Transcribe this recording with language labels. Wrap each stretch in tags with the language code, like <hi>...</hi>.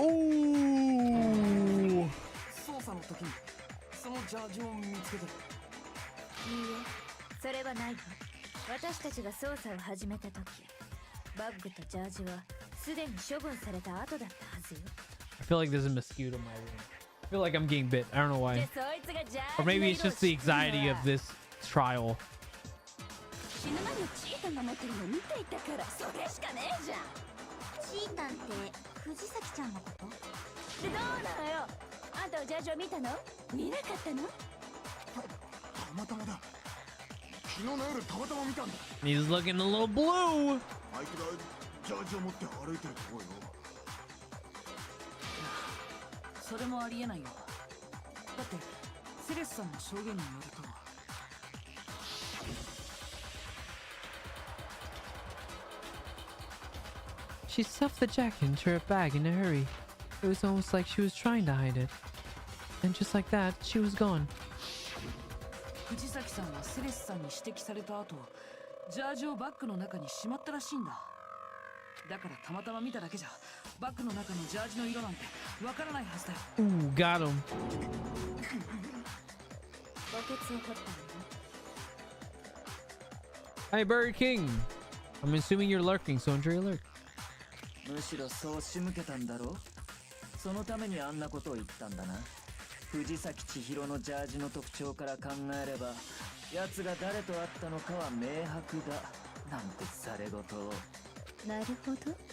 <ja>捜査の時にそのジャージを見つけて。いいえ、それはないわ。私たちが捜査を始めた時、バッグとジャージはすでに処分された後だったはずよ。</ja> <en>I feel like there's a mosquito in my room. I feel like I'm getting bit. I don't know why. Or maybe it's just the anxiety of this trial.</en> <ja>死ぬまでチータンが持ってるの見ていたからそれしかねえじゃん。チータンって藤崎ちゃんのこと？でどうなのよ。あんたはジャージを見たの？見なかったの？たまたまだ。昨日の夜たまたま見たんだ。</ja> <en>He's looking a little blue.</en> <ja>あいつがジャージを持って歩いてるとこよ。それもありえないよ。だってセレスさんの証言によると。</ja> <en>She stuffed the jacket into her bag in a hurry. It was almost like she was trying to hide it. And just like that, she was gone.</en> <ja>藤崎さんはセレスさんに指摘された後、ジャージをバッグの中にしまったらしいんだ。だからたまたま見ただけじゃ、バッグの中のジャージの色なんてわからないはずだよ。</ja> <en>Ooh, got him.</en> <ja>バケツを取ったの。</ja> <en>Hi, Burger King. I'm assuming you're lurking, so enjoy your lurk.</en> <ja>むしろそう仕向けたんだろう。そのためにあんなことを言ったんだな。藤崎千尋のジャージの特徴から考えれば、奴が誰と会ったのかは明白だなんてされごとを。なるほど。</ja>